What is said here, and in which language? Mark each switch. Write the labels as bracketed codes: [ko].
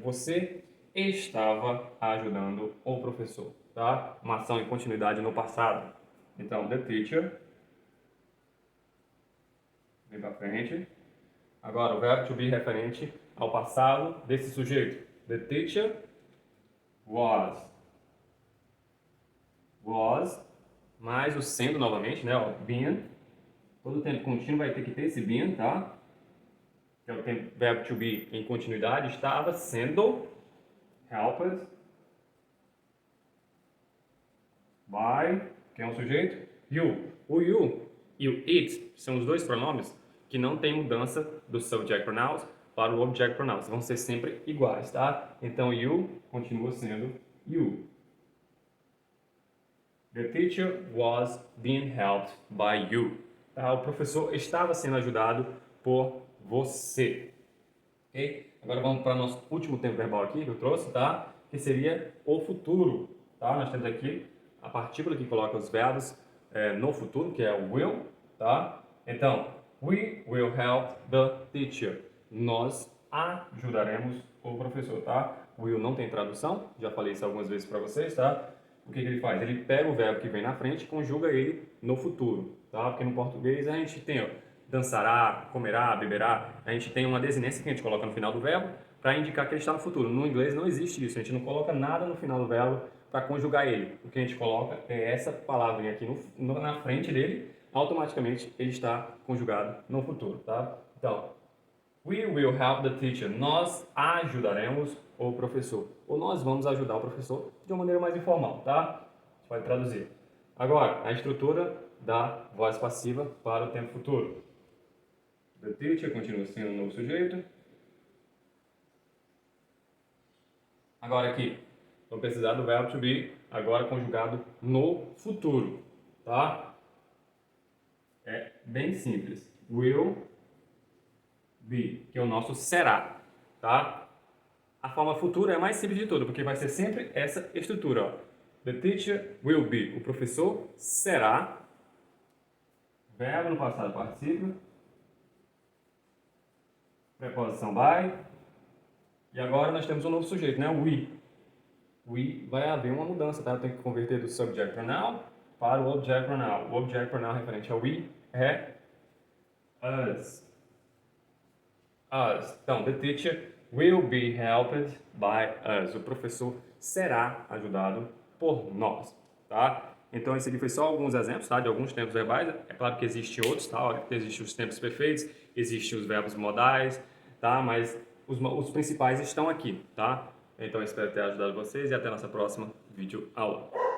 [pt] Você estava ajudando o professor, tá? Uma ação em continuidade no passado. Então, the teacher. Vem pra frente. Agora, o verbo to be referente ao passado desse sujeito. [en] The teacher was. [pt] Was, mais o sendo novamente, né? Ó, been. Todo tempo contínuo vai ter que ter esse been, tá? Que é o tempo, verbo to be em continuidade. Estava sendo [en] helped by, [pt] quem é o sujeito? You. O you e o it são os dois pronomes que não tem mudança do subject pronouns para o object pronouns. Vão ser sempre iguais, tá? Então, you continua sendo you. [en] The teacher was being helped by you. [pt] Tá? O professor estava sendo ajudado por você. Ok? Agora vamos para o nosso último tempo verbal aqui que eu trouxe, tá? Que seria o futuro. Tá? Nós temos aqui a partícula que coloca os verbos no futuro, que é o will. Tá? [en] Então, we will help the teacher. [pt] Nós ajudaremos o professor. Tá? Will não tem tradução, já falei isso algumas vezes para vocês, tá? O que ele faz? Ele pega o verbo que vem na frente e conjuga ele no futuro, tá? Porque no português a gente tem, ó, dançará, comerá, beberá, a gente tem uma desinência que a gente coloca no final do verbo para indicar que ele está no futuro. No inglês não existe isso, a gente não coloca nada no final do verbo para conjugar ele. O que a gente coloca é essa palavrinha aqui na frente dele, automaticamente ele está conjugado no futuro, tá? [en] Então, we will help the teacher. [pt] Nós ajudaremos o professor. Ou nós vamos ajudar o professor de uma maneira mais informal, tá? A gente pode traduzir. Agora, a estrutura da voz passiva para o tempo futuro. The teacher continua sendo o novo sujeito. Agora aqui, vamos precisar do verbo to be, agora conjugado no futuro, tá? É bem simples. Will be, que é o nosso será, tá? A forma futura é a mais simples de tudo, porque vai ser sempre essa estrutura, ó. [en] The teacher will be. [pt] O professor será. Verbo no passado particípio. Preposição by. E agora nós temos um novo sujeito, né? We. We vai haver uma mudança, tá? Eu tenho que converter do subject pronoun para o object pronoun. O object pronoun referente ao we é us. Us. [en] Então, the teacher will be helped by us. [pt] O professor será ajudado por nós, tá? Então, esse aqui foi só alguns exemplos, tá? De alguns tempos verbais. É claro que existem outros, tá? Existem os tempos perfeitos, existem os verbos modais, tá? Mas os principais estão aqui, tá? Então, eu espero ter ajudado vocês e até a nossa próxima videoaula.